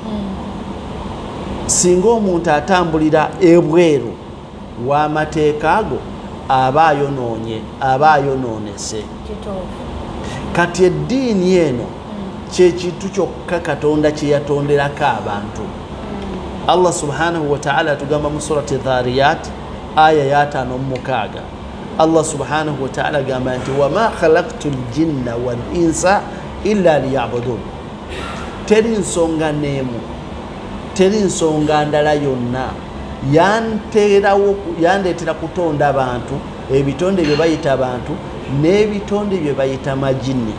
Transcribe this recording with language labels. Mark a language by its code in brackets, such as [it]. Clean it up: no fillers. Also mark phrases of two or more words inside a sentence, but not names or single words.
[lg] Singa omuntu atambulira ebweru w'amateeka ago aba ayonoonese. Kati eddiini eno kyekintu kyokka Katonda kye yatonderako abantu. [ar] الله سبحانه وتعالى [lg] atugamba mu surati Dhariyat aya ya 5:6. [ar] الله سبحانه وتعالى [lg] agamba nti [ar] وما خلقت الجن والإنس إلا ليعبدون. [lg] Teri nsonga n'emu, teri nsonga ndala yonna yandeetera kutonda abantu, ebitonde bye bayita abantu n'ebitonde bye bayita majini.